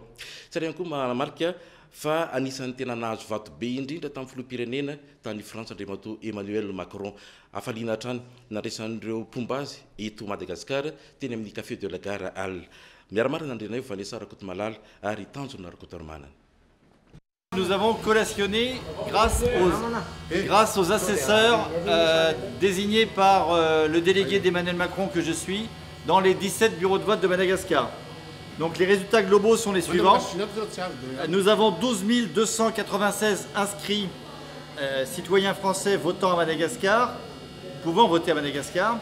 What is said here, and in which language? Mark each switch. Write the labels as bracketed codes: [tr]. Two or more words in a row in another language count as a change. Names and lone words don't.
[mg] Tsara ihany koa manamarika fa anisan'ny tena nahazo vato be indrindra tamin'ny filoham-pirenena tany Frantsa Andriamatoa Emmanuel Macron. Afaliana hatrany naresan'ireo pombazy eto Madagasikara teny amin'ny Café de la Gare Halle. Miaramarina andrenay Vanessa Rakoto Malala ary Tanjona Rakoto Armanana. [fr] Nous avons collationné grâce aux assesseurs désignés par le délégué d'Emmanuel Macron que je suis dans les 17 bureaux de vote de Madagascar. Donc les résultats globaux sont les suivants. Nous avons 12 296 inscrits citoyens français votant à Madagascar, pouvant voter à Madagascar.